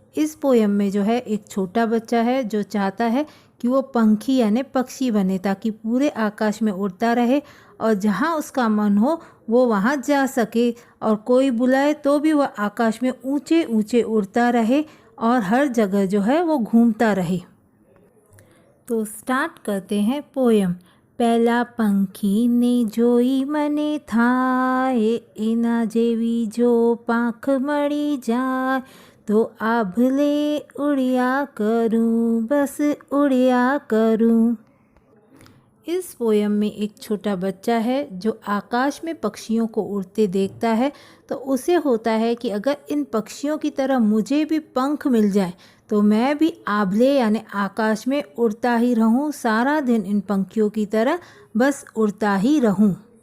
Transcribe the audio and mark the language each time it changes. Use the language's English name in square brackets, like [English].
[Hindi] इस पोयम में जो है एक छोटा बच्चा है जो चाहता है कि वो पंखी यानी पक्षी बने ताकि पूरे आकाश में उड़ता रहे और जहाँ उसका मन हो वो वहाँ जा सके और कोई बुलाए तो भी वह आकाश में ऊंचे ऊंचे उड़ता रहे और हर जगह जो है वो घूमता रहे। तो स्टार्ट करते हैं पोयम। [Gujarati] પહેલા પંખીને જોઈ મને થાય એના જેવી જો પાંખ મળી જાય તો આભલે ઉડ્યા કરું બસ ઉડ્યા કરું। [Hindi] इस पोयम में एक छोटा बच्चा है जो आकाश में पक्षियों को उड़ते देखता है तो उसे होता है कि अगर इन पक्षियों की तरह मुझे भी पंख मिल जाए तो मैं भी आभले यानी आकाश में उड़ता ही रहूं, सारा दिन इन पंखियों की तरह बस उड़ता ही रहूं।